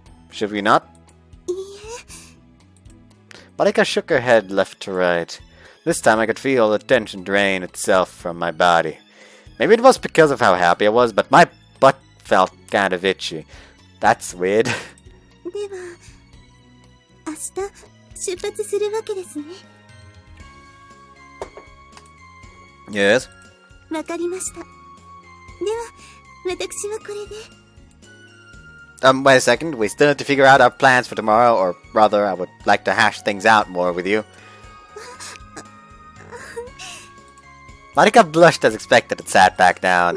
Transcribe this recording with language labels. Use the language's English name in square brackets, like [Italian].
[English] Should we not? Marika shook her head left to right. This time I could feel the tension drain itself from my body. Maybe it was because of how happy I was, but my butt felt kind of itchy. That's weird. [Japanese] では、明日出発するわけですね。 [English] Yes. [Japanese] わかりました。では、私はこれで。 [English] Wait a second. We still need to figure out our plans for tomorrow, or rather, I would like to hash things out more with you. Marika blushed as expected and sat back down.